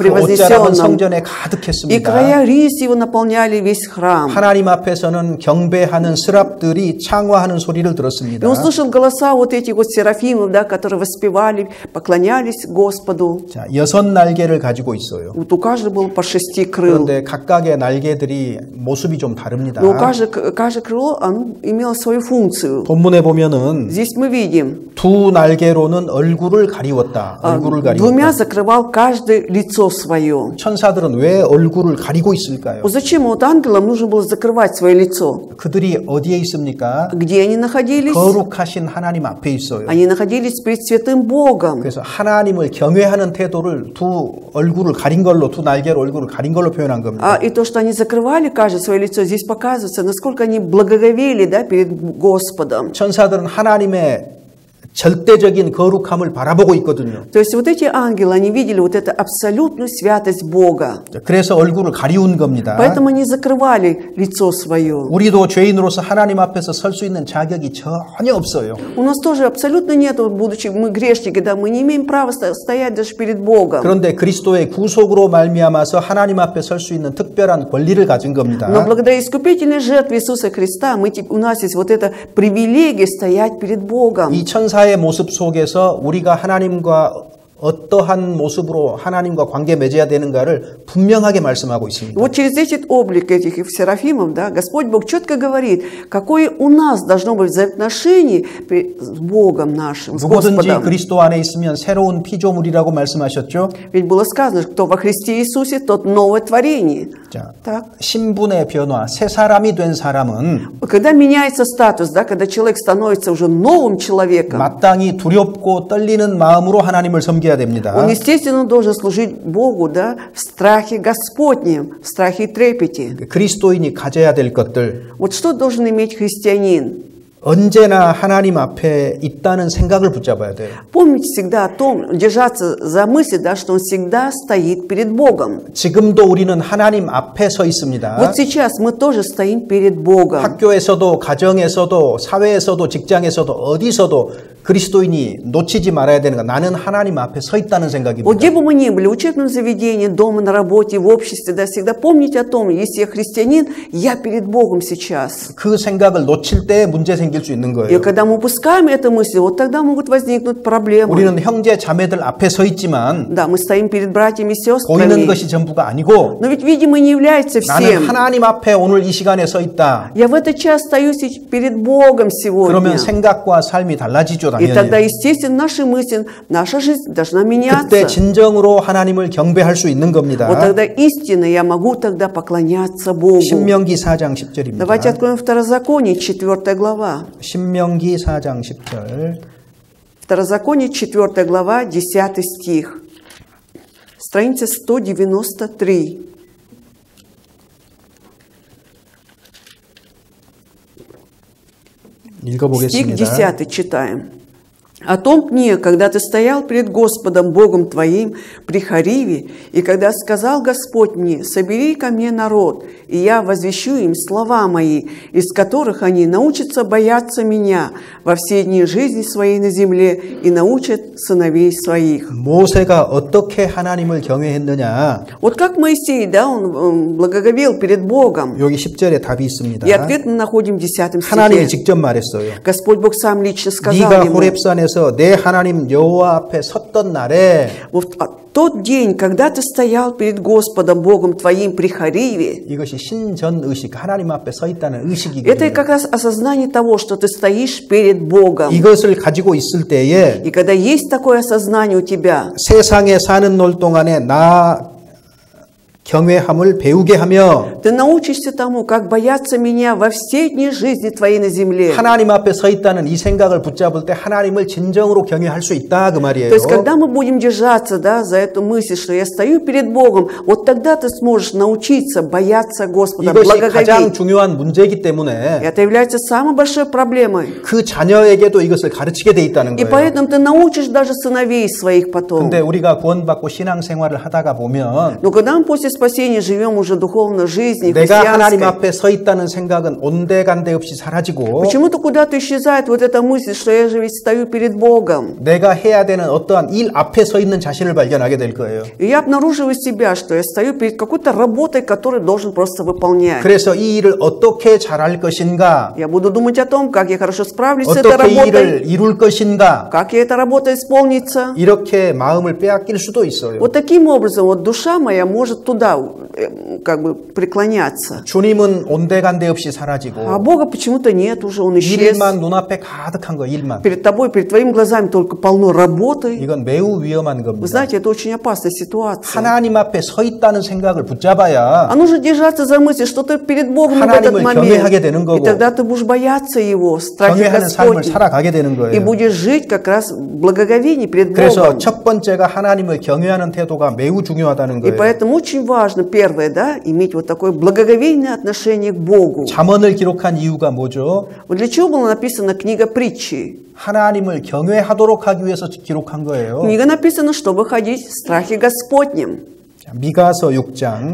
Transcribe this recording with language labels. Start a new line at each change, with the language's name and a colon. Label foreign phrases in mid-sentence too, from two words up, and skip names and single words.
Korean: 그 옷자락은
Russian: превознесенном,
Korean: 성전에
Russian: и
Korean: 가득했습니다.
Russian: края рис его наполняли весь храм.
Korean: 하나님 앞에서는 경배하는 스랍들이 창화하는 소리를
Russian: И
Korean: 들었습니다.
Russian: он слышал голоса вот этих вот серафимов, да, которые воспевали, поклонялись Господу.
Korean: 자, 6날개를 가지고 있어요.
Russian: Вот у каждого было по 6 крыл.
Korean: 그런데 각각의 날개들이 모습이 좀 다릅니다.
Russian: Но каждое крыло оно имело свою функцию.
Korean: 본문에 보면은
Russian: Здесь мы видим,
Korean: 두 날개로는 얼굴을 가리웠다. 얼굴을
Russian: двумя
Korean: 가리웠다.
Russian: закрывал каждый лицо свое.
Korean: 천사들은 왜 얼굴을 가리고 있을까요?
Russian: Вот зачем вот ангелам нужно было закрывать свое лицо?
Korean: 그들이 어디에 있습니까?
Russian: Где они находились?
Korean: 거룩하신 하나님 앞에 있어요.
Russian: Они находились перед святым Богом.
Korean: 그래서 하나님을 경외하는 태도를 두 얼굴을 가린 걸로, 두 날개로 얼굴을 가린 걸로 표현한 겁니다.
Russian: И то, что они закрывали каждое свое лицо, здесь показывается, насколько они благоговели, да, перед Господом.
Korean: 천사들은 하나님의 절대적인 거룩함을 바라보고 있거든요.
Russian: То есть вот эти ангелы, они видели вот эту абсолютную святость Бога.
Korean: 그래서 얼굴을 가리운 겁니다.
Russian: Поэтому они закрывали лицо свое.
Korean: 우리도 죄인으로서 하나님 앞에서 설 수 있는 자격이 전혀 없어요.
Russian: У нас тоже абсолютно нет, будучи мы грешники, да, мы не имеем права стоять даже перед Богом.
Korean: 그런데 그리스도의 구속으로 말미암아서 하나님 앞에 설 수 있는 특별한 권리를 가진 겁니다.
Russian: Но благодаря искупительной жертве Иисуса Христа у нас есть вот эта привилегия стоять перед Богом.
Korean: 이 천사의 모습 속에서 우리가 하나님과 어떠한 모습으로 하나님과 관계 맺어야 되는가를 분명하게 말씀하고 있습니다.
Russian: Вот через этот облик этих серафимов, да, Господь Бог четко говорит, какое у нас должно быть взаимоотношение с Богом нашим, с
Korean: 누구든지
Russian: Господом.
Korean: 그리스도 안에 있으면 새로운 피조물이라고 말씀하셨죠.
Russian: Ведь было сказано, кто во Христе Иисусе, тот новое творение.
Korean: 자,
Russian: Так.
Korean: 신분의 변화, 새 사람이 된 사람은
Russian: Когда меняется статус, да, когда человек становится уже новым человеком,
Korean: 마땅히 두렵고 떨리는 마음으로 하나님을 섬겨야 됩니다.
Russian: он, естественно, должен служить Богу, да, в страхе Господнем, в страхе и трепете.
Korean: 그리스도인이 가져야 될 것들,
Russian: Вот что должен иметь христианин?
Korean: 언제나 하나님 앞에 있다는 생각을 붙잡아야 돼요.
Russian: Помнить всегда о том, держаться за мысль, да, что он всегда стоит перед Богом.
Korean: 지금도 우리는 하나님 앞에 서 있습니다.
Russian: Вот сейчас мы тоже стоим перед Богом.
Korean: 학교에서도, 가정에서도, 사회에서도, 직장에서도, 어디서도 그리스도인이 놓치지 말아야 되는 거. 나는 하나님 앞에 서 있다는 생각입니다.
Russian: Вот где бы мы ни были, в учебном заведении, дома, на работе, в обществе, да, всегда помните о том, если я христианин, я перед Богом сейчас.
Korean: 그 생각을 놓칠 때 문제 생길 수 있는
Russian: И
Korean: 거예요.
Russian: когда мы упускаем эту мысль, вот тогда могут возникнуть проблемы.
Korean: 우리는 형제 자매들 앞에 서 있지만
Russian: Да, мы стоим перед братьями и
Korean: 보이는
Russian: сестрами.
Korean: 것이 전부가 아니고
Russian: Но ведь, видимо, не является
Korean: 나는
Russian: всем.
Korean: 하나님 앞에 오늘 이 시간에 서 있다.
Russian: Я в этот час стою перед Богом сегодня.
Korean: 그러면 생각과 삶이 달라지죠,
Russian: И тогда,
Korean: 당연히.
Russian: естественно, наши мысли, наша жизнь должна меняться.
Korean: 그때 진정으로 하나님을 경배할 수 있는 겁니다.
Russian: Вот тогда истинно я могу тогда поклоняться Богу.
Korean: 신명기 4장 10절입니다.
Russian: Давайте откроем Второзаконие, 4 глава.
Korean: 신명기 4장 10절.
Russian: Второзаконие, 4 глава, 10 стих. Страница 193. Стих
Korean: 읽어보겠습니다.
Russian: 10 читаем. О том дне, когда ты стоял перед Господом Богом твоим при Хариве, и когда сказал Господь мне: собери ко мне народ, и я возвещу им слова мои, из которых они научатся бояться меня во все дни жизни своей на земле и научат сыновей своих.
Korean: 모세가 어떻게 하나님을 경외했느냐?
Russian: Вот как Моисей, да, он благоговел перед Богом.
Korean: 여기 10절에 답이 있습니다.
Russian: И ответ мы находим в 10
Korean: 하나님이
Russian: стихе.
Korean: 직접 말했어요.
Russian: Господь Бог сам лично сказал
Korean: 네가
Russian: ему:
Korean: 호렙산에서 내 하나님 여호와 앞에 섰던 날에
Russian: вот тот день, когда ты стоял перед Господом Богом твоим при Хариве,
Korean: 이것이 신전의식, 하나님 앞에 서 있다는
Russian: это
Korean: 의식이거든요.
Russian: как раз осознание того, что ты стоишь перед Богом.
Korean: 이것을 가지고 있을 때에
Russian: И когда есть такое осознание у тебя,
Korean: 세상에 사는 날 동안에 나 경외함을 배우게 하며
Russian: ты научишься тому, как бояться меня во все дни жизни твоей на земле.
Korean: 하나님 앞에 서 있다는 이 생각을 붙잡을 때 하나님을 진정으로 경외할 수 있다 그 말이에요.
Russian: То есть, когда мы будем держаться, да, за эту мысль, что я стою перед Богом, вот тогда ты сможешь научиться бояться Господа,
Korean: 이것이 가장
Russian: благоговеть.
Korean: 중요한 문제이기 때문에
Russian: Это является самой большой проблемой.
Korean: 그 자녀에게도 이것을 가르치게 돼 있다는
Russian: И
Korean: 거예요.
Russian: поэтому ты научишь даже сыновей своих потом.
Korean: 근데 우리가 구원받고 신앙생활을 하다가 보면
Russian: Но когда мы после спасения живем уже духовной жизнью,
Korean: 내가 하나님
Russian: христианской,
Korean: 앞에 서 있다는 생각은 온데간데 없이 사라지고
Russian: почему-то куда-то исчезает вот эта мысль, что я же ведь стою перед Богом.
Korean: 내가 해야 되는 어떠한 일 앞에 서 있는 자신을 발견하게 될 거예요.
Russian: И я обнаруживаю себя, что я стою перед какой-то работой, которую должен просто выполнять.
Korean: 그래서 이 일을 어떻게 잘할 것인가,
Russian: Я буду думать о том, как я хорошо справлюсь с этой
Korean: 어떻게 이
Russian: работой,
Korean: 일을 이룰 것인가,
Russian: как эта работа исполнится.
Korean: 이렇게 마음을 빼앗길 수도 있어요.
Russian: Вот таким образом вот душа моя может туда как бы преклоняться.
Korean: 주님은 온데간데 없이
Russian: А
Korean: 사라지고
Russian: Бога почему-то нет уже, Он исчез.
Korean: 일만 눈앞에 가득한 거, 일만.
Russian: Перед тобой, перед твоими глазами только полно работы.
Korean: 이건 매우 위험한
Russian: Вы
Korean: 겁니다.
Russian: знаете, это очень опасная ситуация.
Korean: 하나님 앞에 서 있다는 생각을 붙잡아야
Russian: А нужно держаться за мысль, что ты перед Богом в
Korean: 하나님을
Russian: этот момент.
Korean: 경외하게 되는 거고,
Russian: И тогда ты будешь бояться Его, страхе
Korean: 경외하는 삶을
Russian: Господней.
Korean: 살아가게 되는
Russian: И
Korean: 거예요.
Russian: будешь жить как раз в благоговении перед
Korean: 그래서
Russian: Богом.
Korean: 첫 번째가 하나님을 경외하는 태도가 매우 중요하다는
Russian: И
Korean: 거예요.
Russian: поэтому очень важно, первое, да, иметь вот такое благоговейное отношение к Богу.
Korean: 잠언을 기록한 이유가 뭐죠?
Russian: Вот для чего была написана книга притчи?
Korean: 하나님을 경외하도록 하기 위해서 기록한 거예요.
Russian: Книга написана, чтобы ходить в страхе Господнем.
Korean: 자, 미가서 6장.